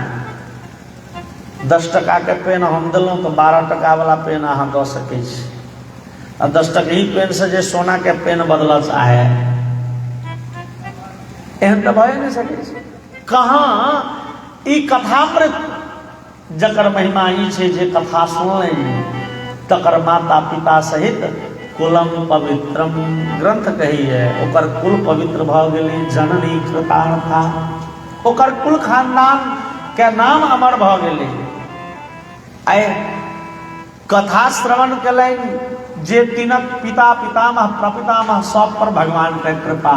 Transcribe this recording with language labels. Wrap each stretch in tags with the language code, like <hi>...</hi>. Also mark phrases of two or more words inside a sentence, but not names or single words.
<mai>10 टका के पेन हम देलहुँ तो 12 टका वाला पेन अहाँ दऽ सकै छी। आ 10 टकी पेन से जे सोना के पेन बदल चाहे, एहन तो भए नहीं सकै छै। कहाँ ई कथामृत जकर महिमा ई छै जे कथा सुनलनि तकर माता पिता सहित</mai> <sa>कुलम पवित्रम</sa> <mai>ग्रंथ कही है, ओकर कुल पवित्र भ गेलै। जननी कृतार्था, ओकर कुल खानदान के नाम अमर भ गेलै। आइ कथा श्रवण कलनि जे तिनक पिता पितामह प्रपितामह सब पर भगवान के कृपा।</mai>